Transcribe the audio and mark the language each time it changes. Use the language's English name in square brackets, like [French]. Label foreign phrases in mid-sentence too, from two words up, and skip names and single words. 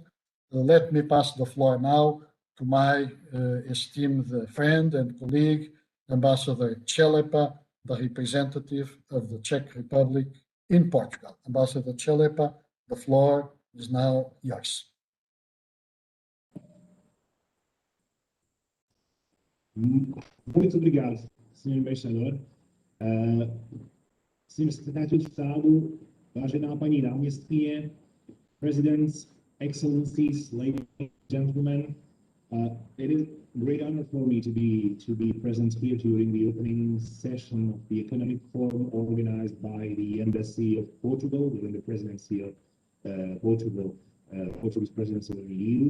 [English] Let me pass the floor now to my esteemed friend and colleague, Ambassador Čelepa, the representative of the Czech Republic in Portugal. Ambassador Čelepa, the floor is now yours. [Portuguese] Muito obrigado, Sr. Embaixador. Sr. Secretário de Estado, [Czech] vážená paní náměstkyně, [English] Presidents, Excellencies, ladies and gentlemen, it is a great honor for me to be present here during the opening session of the Economic Forum organized by the Embassy of Portugal within the presidency of Portugal's presidency of the EU.